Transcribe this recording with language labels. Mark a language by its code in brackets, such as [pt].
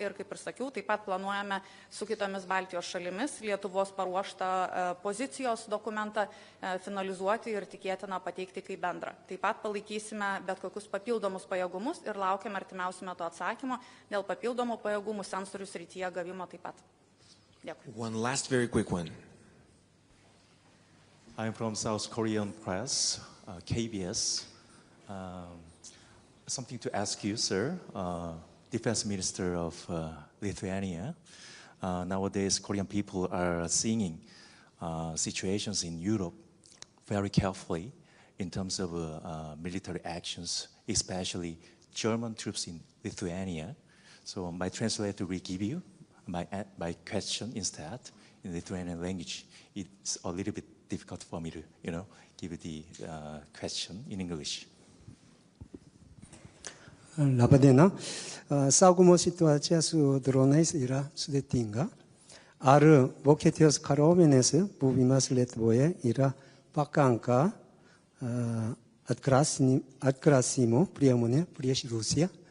[lt] Ir kaip ir sakiau, taip pat planuojame su kitomis Baltijos šalimis Lietuvos paruoštą pozicijos dokumentą finalizuoti ir tikėtina pateikti kaip bendrą. Taip pat palaikysime bet kokius papildomus pajėgumus ir laukiame artimiausiu metu atsakymo dėl papildomų pajėgumų sensorių srityje gavimo taip pat. Dėkui. [en] One last very quick one. I'm from South Korean press, KBS. Something to ask you, sir, Defense Minister of Lithuania. Nowadays, Korean people are seeing situations in Europe very carefully in terms of military actions, especially German troops in Lithuania. So my translator will give you my question instead in Lithuanian language. It's a little bit difficult for me to, give the question in English. [lt] Labadiena. Saugumo situacija su dronais yra sudėtinga. Ar Vokietijos kariuomenės buvimas Lietuvoje yra pakanka atgrasymo priemonė prieš Rusiją?